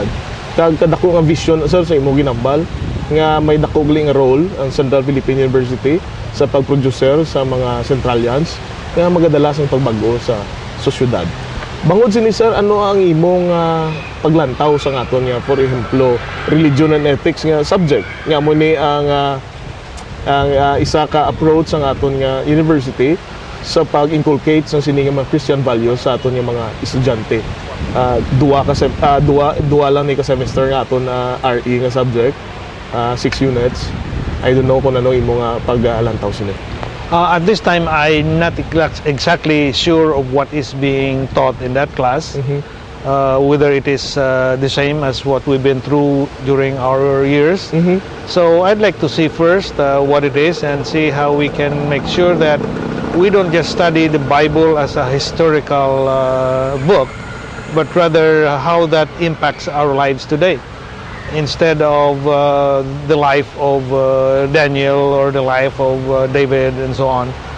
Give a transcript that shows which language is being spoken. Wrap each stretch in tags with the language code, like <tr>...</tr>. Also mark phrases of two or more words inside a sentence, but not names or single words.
<hil>Kag kadako nga vision sir sa imo ginambal nga may dakogling role ang Central Philippine University sa pagproducer sa mga Centralians nga magadala sa pagbago sa sosyudad. Bangod sini sir, ano ang imong paglantaw sa aton nga, for example,</hil> <en>religion and ethics</en> <hil>nga subject nga mo ni ang isa ka approach sa aton nga university sa pag-inculcate sa sini nga mga</hil> <en>Christian values</en> <hil>sa aton nga mga estudyante. Duwa lang ni ka semester nga aton RE nga subject, 6 units.</hil> <en>I don't know</en> <hil>kung ano imo nga pag-alantaw sini.</hil> <en>At this time, I'm not exactly sure of what is being taught in that class, whether it is the same as what we've been through during our years. So I'd like to see first what it is, and see how we can make sure that we don't just study the Bible as a historical book, but rather how that impacts our lives today, instead of the life of Daniel or the life of David and so on.</en>